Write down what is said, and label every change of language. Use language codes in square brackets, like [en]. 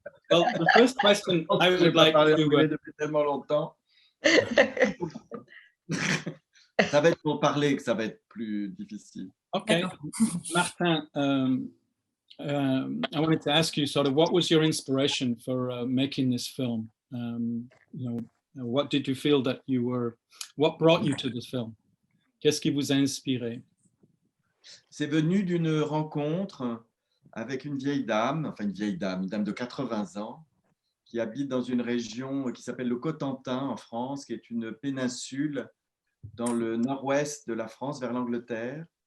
[en] Well, the first question I would like to... [fr] depuis tellement longtemps. Ça va être pour parler que ça va être plus difficile. [en] Okay. Martin, I wanted to ask you sort of what was your inspiration for making this film? You know, what did you feel that you were, what brought you to this film? [fr] Qu'est-ce qui vous a inspiré? C'est venu d'une rencontre avec une vieille dame, enfin une dame de 80 ans, qui habite dans une région qui s'appelle le Cotentin en France, qui est une péninsule dans le nord-ouest de la France, vers l'Angleterre.